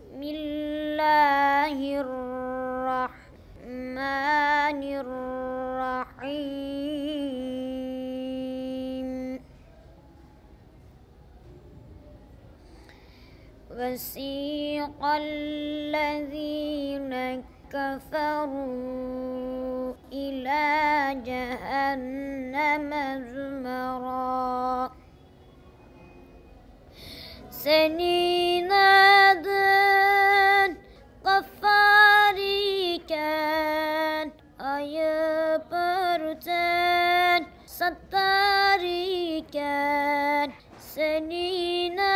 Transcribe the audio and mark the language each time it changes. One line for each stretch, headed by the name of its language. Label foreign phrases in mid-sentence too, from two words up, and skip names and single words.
Arabic: الله الرحمن الرحيم وسيق الذين كفروا إلى جهنم
Turkish: زمرا Senin adın Gaffar iken, ayıp örten Sattar iken, senin